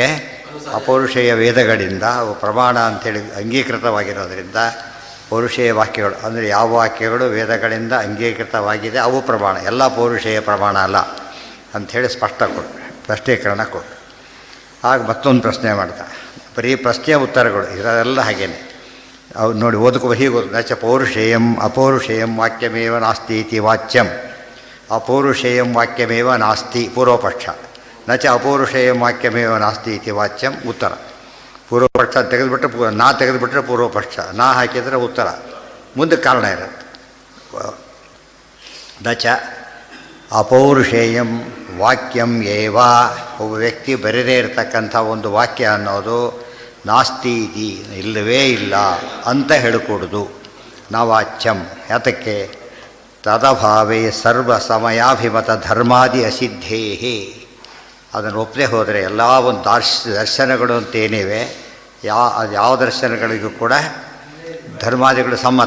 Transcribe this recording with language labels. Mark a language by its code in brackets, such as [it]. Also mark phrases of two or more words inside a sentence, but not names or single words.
[kn] ಅಪೌರುಷೇಯ ವೇದಗಳಿಂದ ಅವು ಪ್ರಮಾಣ ಅಂಥೇಳಿ ಅಂಗೀಕೃತವಾಗಿರೋದ್ರಿಂದ ಪೌರುಷೇಯ ವಾಕ್ಯಗಳು ಅಂದರೆ ಯಾವ ವಾಕ್ಯಗಳು ವೇದಗಳಿಂದ ಅಂಗೀಕೃತವಾಗಿದೆ ಅವು ಪ್ರಮಾಣ, ಎಲ್ಲ ಪೌರುಷೇಯ ಪ್ರಮಾಣ ಅಲ್ಲ ಅಂಥೇಳಿ ಸ್ಪಷ್ಟ ಕೊಟ್ಟರು, ಸ್ಪಷ್ಟೀಕರಣ ಕೊಟ್ಟರು. ಆಗ ಮತ್ತೊಂದು ಪ್ರಶ್ನೆ ಮಾಡ್ತಾರೆ. ಬರೀ ಪ್ರಶ್ನೆಯ ಉತ್ತರಗಳು ಇದೆಲ್ಲ ಹಾಗೇನೆ. ಅವು ನೋಡಿ ಓದಕ್ಕೆ ಹೀಗೆ ಓದು. [sa] ನ ಚ ಪೌರುಷೇಯಂ ಅಪೌರುಷೇಯಂ ವಾಕ್ಯಮೇವ ನಾಸ್ತಿ ಇತಿ ವಾಚ್ಯಂ. ಅಪೌರುಷೇಯಂ ವಾಕ್ಯಮೇವ ನಾಸ್ತಿ ಪೂರ್ವಪಕ್ಷ. ನ ಚ ಅಪೌರುಷೇಯಂ ವಾಕ್ಯಮೇವ ನಾಸ್ತಿ ಇತಿ ವಾಚ್ಯಂ ಉತ್ತರ. [kn] ಪೂರ್ವಪಕ್ಷ ತೆಗೆದುಬಿಟ್ರೆ ನಾ ತೆಗೆದುಬಿಟ್ರೆ ಪೂರ್ವಪಕ್ಷ, ನಾ ಹಾಕಿದರೆ ಉತ್ತರ, ಮುಂದೆ ಕಾರಣ ಇರುತ್ತೆ. [sa] ನ ಚ ಅಪೌರುಷೇಯಂ ವಾಕ್ಯಂ ಏವ, [kn] ಒಬ್ಬ ವ್ಯಕ್ತಿ ಬರೆದೇ ಇರತಕ್ಕಂಥ ಒಂದು ವಾಕ್ಯ ಅನ್ನೋದು [sa] ನಾಸ್ತಿ ಇತಿ [kn] ಇಲ್ಲವೇ ಇಲ್ಲ ಅಂತ ಹೇಳಿಕೊಡುದು ನಾವಾಚ್ಯಂ. ಯಾತಕ್ಕೆ? [sa] ತದಭಾವೇ ಸರ್ವ ಸಮಯಾಭಿಮತ ಧರ್ಮಾದಿ ಅಸಿದ್ಧೇಹೇ. [kn] ಅದನ್ನು ಒಪ್ಪದೆ ಹೋದರೆ ಎಲ್ಲ ಒಂದು ದರ್ಶನಗಳು ಅಂತೇನಿವೆ, ಯಾವ ದರ್ಶನಗಳಿಗೂ ಕೂಡ ಧರ್ಮಾದಿಗಳು ಸಮ್ಮತ.